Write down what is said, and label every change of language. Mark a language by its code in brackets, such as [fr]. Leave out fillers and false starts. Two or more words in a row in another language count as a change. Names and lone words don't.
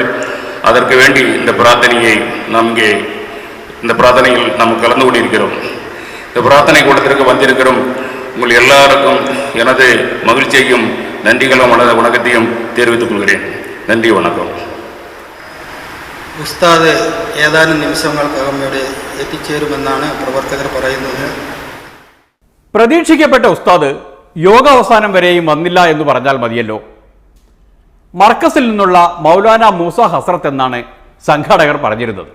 [ta] அதற்கு வேண்டி இந்த பிரார்த்தனையை நாம் இங்கே இந்த பிரார்த்தனையில் நாம் கலந்து கொண்டிருக்கிறோம். இந்த பிரார்த்தனை கூட்டத்திற்கு வந்திருக்கிறோம் உங்கள் எல்லாருக்கும் எனது மகிழ்ச்சியையும் நன்றிகளும் வணக்கத்தையும் தெரிவித்துக் கொள்கிறேன். நன்றி, வணக்கம். [ml] ഉസ്താദ് ഏതാനും നിമിഷങ്ങൾക്കകം ഇവിടെ എത്തിച്ചേരുമെന്നാണ് പ്രവർത്തകർ പറയുന്നത്. പ്രതീക്ഷിക്കപ്പെട്ട ഉസ്താദ് യോഗാവസാനം വരെയും വന്നില്ല എന്ന് പറഞ്ഞാൽ മതിയല്ലോ. മർക്കസിൽ നിന്നുള്ള മൗലാന മൂസ ഹസ്രത്ത് എന്നാണ് സംഘാടകർ പറഞ്ഞിരുന്നത്.